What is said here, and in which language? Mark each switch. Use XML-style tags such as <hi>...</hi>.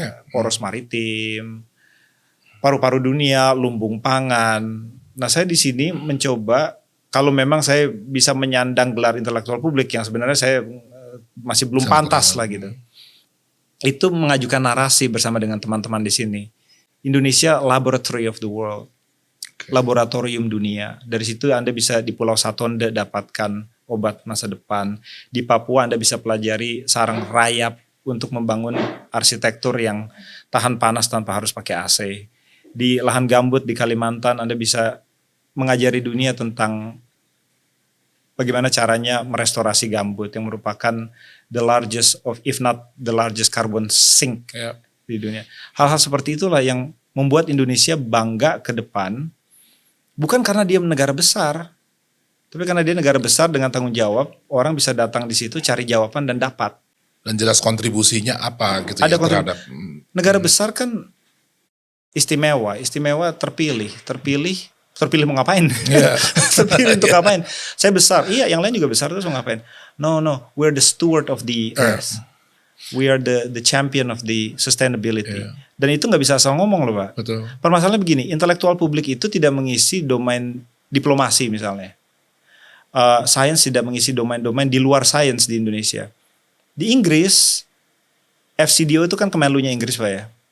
<id>Poros maritim, paru-paru dunia, lumbung pangan. Nah, saya di sini mencoba, kalau memang saya bisa menyandang gelar intelektual publik yang sebenarnya saya masih belum pantas lah gitu. Itu mengajukan narasi bersama dengan teman-teman di sini.</id> <en>Indonesia laboratory of the world.</en> <id>Laboratorium dunia. Dari situ Anda bisa di Pulau Satonda dapatkan obat masa depan. Di Papua Anda bisa pelajari sarang rayap untuk membangun arsitektur yang tahan panas tanpa harus pakai AC. Di lahan gambut di Kalimantan Anda bisa mengajari dunia tentang bagaimana caranya merestorasi gambut yang merupakan</id> <en>the largest of, if not the largest carbon sink</en> <id>di dunia. Hal-hal seperti itulah yang membuat Indonesia bangga ke depan, bukan karena dia negara besar, tapi karena dia negara besar dengan tanggung jawab, orang bisa datang di situ cari jawaban dan dapat. Dan jelas kontribusinya apa gitu ada ya terhadap negara besar kan istimewa terpilih mau ngapain? Terpilih untuk ngapain? Saya besar, iya yang lain juga besar terus mau ngapain?</id> <en>No, we're the steward of the earth. We are the champion of the sustainability.</en> <id>Dan itu nggak bisa asal ngomong loh Pak. Betul. Permasalahannya begini, intelektual publik itu tidak mengisi domain diplomasi misalnya. Sains tidak mengisi domain-domain di luar sains di Indonesia. Di Inggris, FCDO itu kan Kemenlunya Inggris Pak ya.</id>